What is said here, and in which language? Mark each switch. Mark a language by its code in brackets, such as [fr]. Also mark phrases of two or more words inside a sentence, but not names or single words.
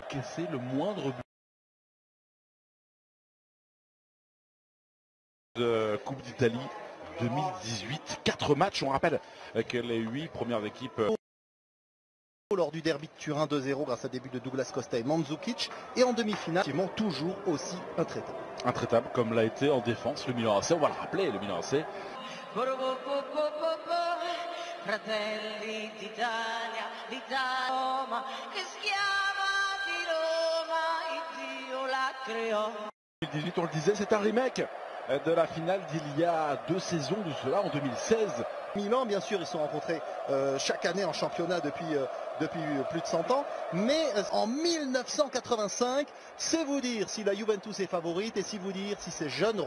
[fr] encaissé le moindre but de Coupe d'Italie 2018. 4 matchs, on rappelle que les 8 premières équipes. Lors du derby de Turin 2-0 grâce à début de Douglas Costa et Mandzukic, et en demi-finale, toujours aussi intraitable. Intraitable comme l'a été en défense le Milan AC, on va le rappeler, le Milan AC. [it] Fratelli d'Italia, Roma, che schiava di Roma, Dio la creò. [fr] 2018, on le disait, c'est un remake de la finale d'il y a 2 saisons de cela, en 2016. Milan, bien sûr, ils se sont rencontrés chaque année en championnat depuis plus de 100 ans, mais en 1985, c'est vous dire si la Juventus est favorite et si vous dire si ces jeunes